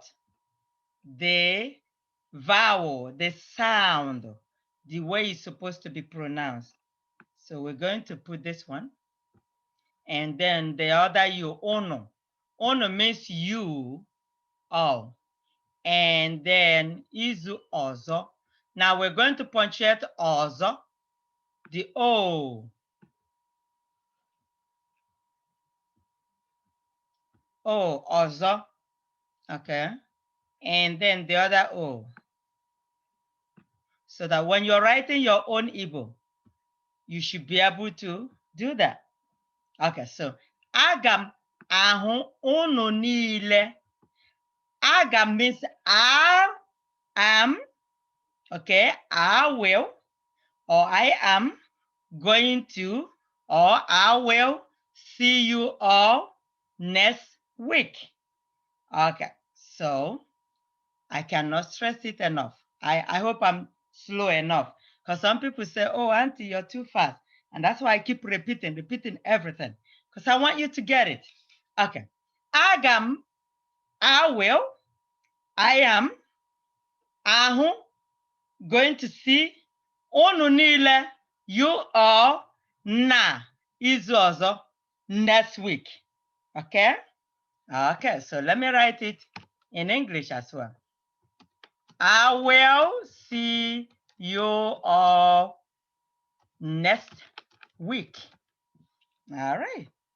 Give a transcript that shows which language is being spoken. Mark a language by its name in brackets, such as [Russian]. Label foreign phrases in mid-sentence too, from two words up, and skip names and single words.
[English] The vowel, the sound, the way it's supposed to be pronounced. So we're going to put this one. And then the other U, ono. Ono means you, all. And then [Igbo] izu ọzọ. [English] Now we're going to punctuate ọzọ, the O. [Igbo] O, ọzọ. [English] Okay. And then the other O. So that when you're writing your own Igbo, you should be able to do that. Okay, so [Igbo] aga m ahụ unu niile. [English] Aga means I am, okay, I will. or I am going to, or I will see you all next week. Okay, so I cannot stress it enough. I hope I'm slow enough, because some people say, oh, Auntie, you're too fast. And that's why I keep repeating everything, because I want you to get it. Okay. Agam, I will, I am, ahụ, going to see, [Igbo] unu niile, [English] you all, [Igbo] na, izu ọzọ, [English] next week. Okay? Okay, so let me write it in English as well. I will see you all next week. All right.